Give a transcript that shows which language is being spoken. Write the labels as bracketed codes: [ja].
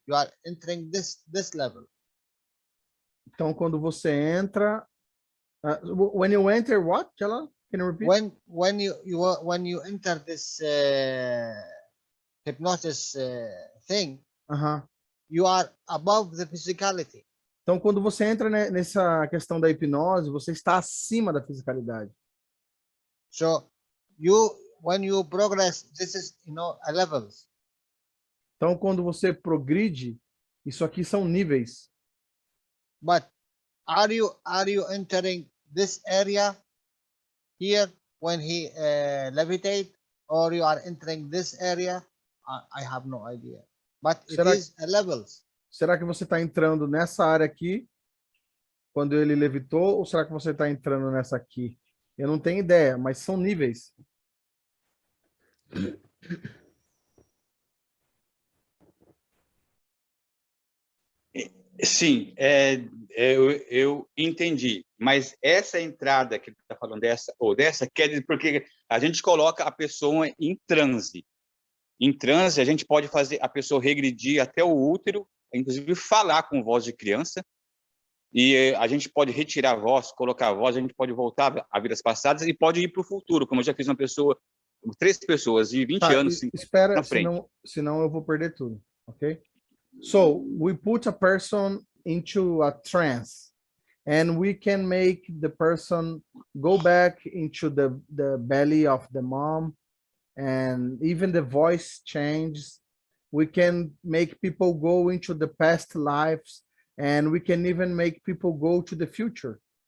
[en] You are entering this level. [pt] Então quando você entra, [en] when you enter what, Jalal? Can you repeat? When you enter this hypnosis thing, you are above the physicality. [pt] Então, quando você entra nessa questão da hipnose, você está acima da fisicalidade. [en] So when you progress, this is a levels. [pt] Então, quando você progride, isso aqui são níveis. [en] But are you entering this area here when he levitate, or you are entering this area? I have no idea. But it is levels. [pt] Será que você está entrando nessa área aqui, quando ele levitou, ou será que você está entrando nessa aqui? Eu não tenho ideia, mas são níveis. Sim, eu entendi. Mas essa entrada que está falando dessa quer dizer porque a gente coloca a pessoa em transe. Em transe, a gente pode fazer a pessoa regredir até o útero, inclusive falar com voz de criança, e a gente pode retirar a voz, colocar a voz, a gente pode voltar a vidas passadas e pode ir para o futuro, como eu já fiz uma pessoa, 3 pessoas de 20 anos espera, na frente. senão eu vou perder tudo, ok? [en] So, we put a person into a trance, and we can make the person go back into the belly of the mom, and even the voice changes. We can make people go into the past lives, and we can even make people go to the future.